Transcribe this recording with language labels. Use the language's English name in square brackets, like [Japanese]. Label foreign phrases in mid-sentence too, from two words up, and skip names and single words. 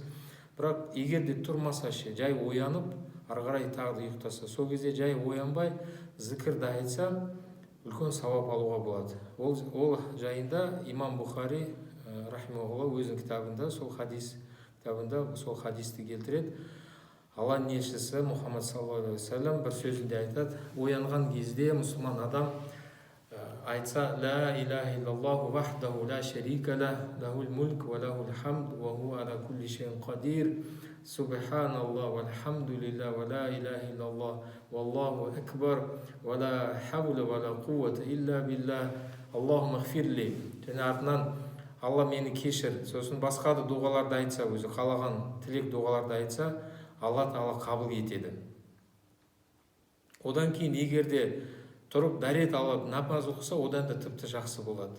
[Kazakh] Бірақ егер де тұрмаса ше, жай оянып, ары қарай тағы да ұйықтаса, сол кезде жай оянбай зікірді айтса, үлкен сауап алуға болады. Ол жайында имам Бухари рахимахулла өзінің кітабында, сол хадис кітабында сол хадисті келтіреді. Алланың елшісі Мұхаммад [Arabic] صلى الله عليه وسلم [Kazakh] бір сөзінде айтады: оянған кезде мұсылман адам айтса: [Arabic] لا إله إلا الله وحده لا شريك له، له الملك وله الحمد، وهو على كل شيء قدير، سبحان الله والحمد لله ولا إله إلا الله، والله أكبر، ولا حول ولا قوة إلا بالله، اللهم اغفر لي. [Kazakh] Және артынан Алла мені кешір. Сосын басқа да дұғаларды айтса, өзі қалаған тілек дұғаларды айтса, Алла тағала қабыл етеді. Одан кейін егер де тұрып дәрет алып намаз оқыса, одан да тіпті жақсы болады.